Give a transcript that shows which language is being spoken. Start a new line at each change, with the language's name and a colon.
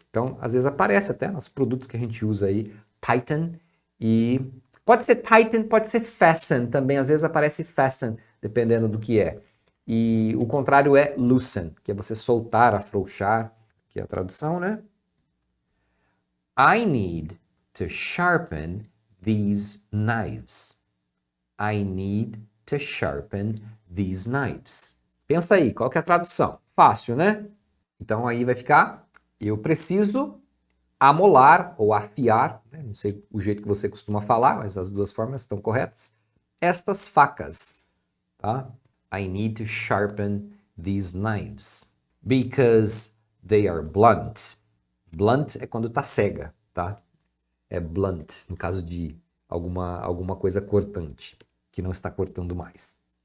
Portuguese: Então, às vezes aparece até nos produtos que a gente usa aí, tighten, e pode ser tighten, pode ser fasten também, às vezes aparece fasten, dependendo do que é. E o contrário é loosen, que é você soltar, afrouxar, que é a tradução, né?
English: I need to sharpen these knives. I need to sharpen these knives.
Portuguese: Pensa aí, qual que é a tradução? Fácil, né? Então aí vai ficar, eu preciso amolar ou afiar, né? Não sei o jeito que você costuma falar, mas as duas formas estão corretas. Estas facas, tá?
English: I need to sharpen these knives because they are blunt.
Portuguese: Blunt é quando tá cega, tá? É blunt, no caso de alguma coisa cortante, que não está cortando mais.